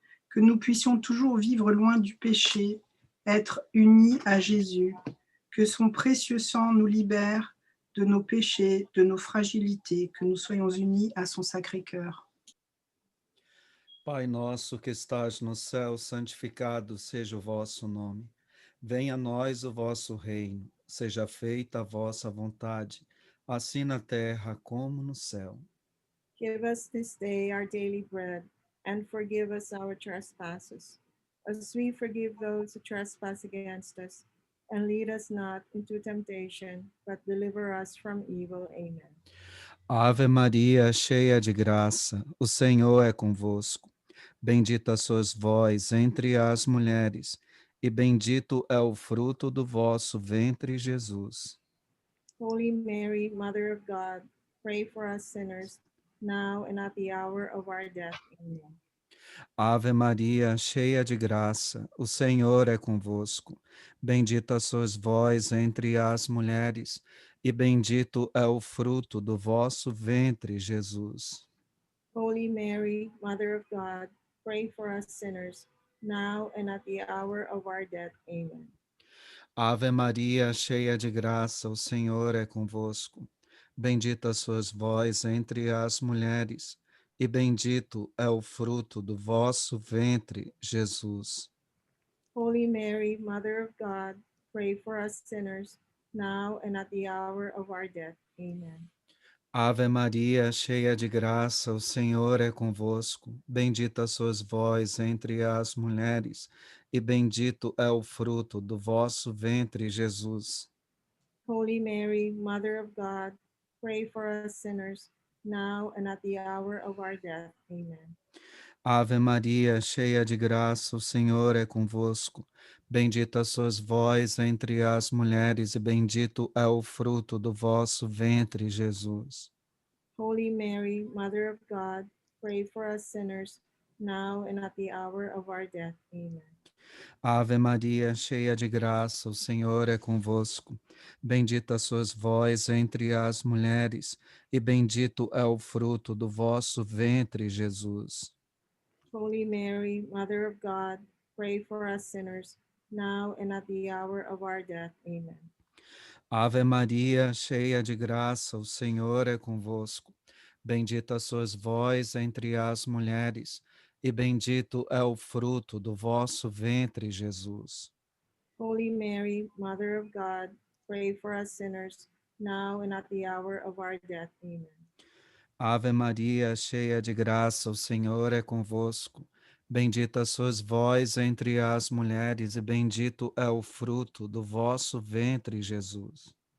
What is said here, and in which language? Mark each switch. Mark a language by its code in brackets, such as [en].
[fr] Que nous puissions toujours vivre loin du péché, être unis à Jésus. Que son précieux sang nous libère de nos péchés, de nos fragilités, que nous soyons unis à son Sacré-Cœur. [pt] Pai nosso que estás no céu, santificado seja o vosso nome. Venha a nós o vosso reino. Seja feita a vossa vontade, assim na terra como no céu. [en] Give us this day our daily bread, and forgive us our trespasses, as we forgive those who trespass against us. And lead us not into temptation, but deliver us from evil. Amen. [pt] Ave Maria, cheia de graça, o Senhor é convosco. Bendita sois vós entre as mulheres, e bendito é o fruto do vosso ventre, Jesus. [en] Holy Mary, Mother of God, pray for us sinners, now and at the hour of our death. Amen. [pt] Ave Maria, cheia de graça, o Senhor é convosco. Bendita sois vós entre as mulheres, e bendito é o fruto do vosso ventre, Jesus. [en] Holy Mary, Mother of God, pray for us sinners, now and at the hour of our death. Amen. [pt] Ave Maria, cheia de graça, o Senhor é convosco. Bendita sois vós entre as mulheres, e bendito é o fruto do vosso ventre, Jesus. [en] Holy Mary, Mother of God, pray for us sinners, now and at the hour of our death. Amen. [pt] Ave Maria, cheia de graça, o Senhor é convosco. Bendita sois vós entre as mulheres, e bendito é o fruto do vosso ventre, Jesus. [en] Holy Mary, Mother of God, pray for us sinners, now and at the hour of our death. Amen. [pt] Ave Maria, cheia de graça, o Senhor é convosco. Bendita sois vós entre as mulheres, e bendito é o fruto do vosso ventre, Jesus. [en] Holy Mary, Mother of God, pray for us sinners, now and at the hour of our death. Amen. [pt] Ave Maria, cheia de graça, o Senhor é convosco. Bendita sois vós entre as mulheres, e bendito é o fruto do vosso ventre, Jesus. [en] Holy Mary, Mother of God, pray for us sinners, now and at the hour of our death. Amen. [pt] Ave Maria, cheia de graça, o Senhor é convosco. Bendita sois vós entre as mulheres, e bendito é o fruto do vosso ventre, Jesus. [en] Holy Mary, Mother of God, pray for us sinners, now and at the hour of our death. Amen. [pt] Ave Maria, cheia de graça, o Senhor é convosco. Bendita sois vós entre as mulheres, e bendito é o fruto do vosso ventre, Jesus.